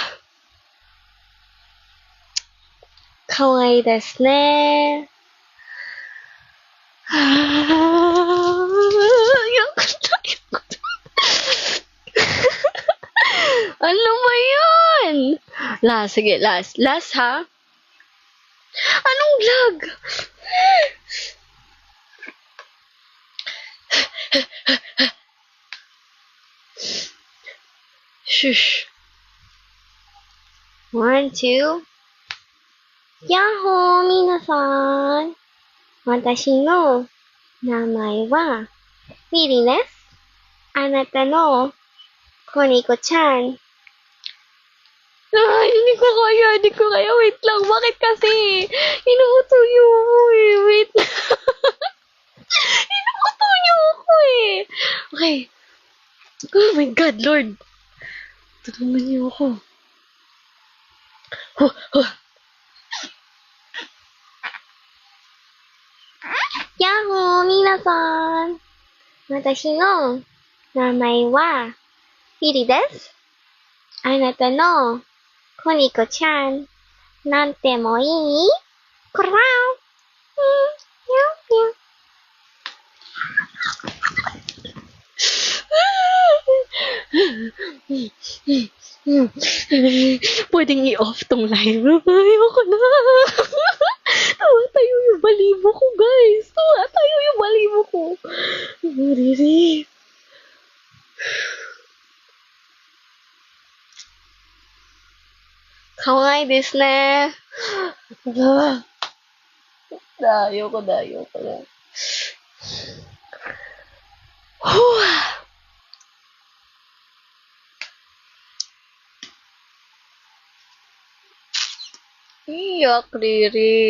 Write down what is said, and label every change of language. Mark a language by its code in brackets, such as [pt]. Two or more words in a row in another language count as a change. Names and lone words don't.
[ja] かわいいですね. Yak. [tl] Ano ba yun? Last, sige, last. Last, ha? Anong lag? Shush. 1, 2. Yahoo! [ja] 皆さん。私の名前はミリです。あなたのコニコちゃん。 [tl] Hindi ko kaya. Wait lang. Bakit kasi? Inuuto niyo ako eh. Wait lang. Inuuto niyo ako eh. Okay. [en] Oh my God, Lord. [tl] Tulungan niyo ako. Yahoo! [ja] 皆さん。私の名前はリリです。あなたのコニコちゃん、なんてもいい？ [tl] コラー。Pwedeng i-off tong live. Ayoko na. Tumatayo yung balibo ko, guys. Tumatayo yung balibo ko. Riri. [ja] かわいいですね. [tl] Ayoko na. Iyak, Riri.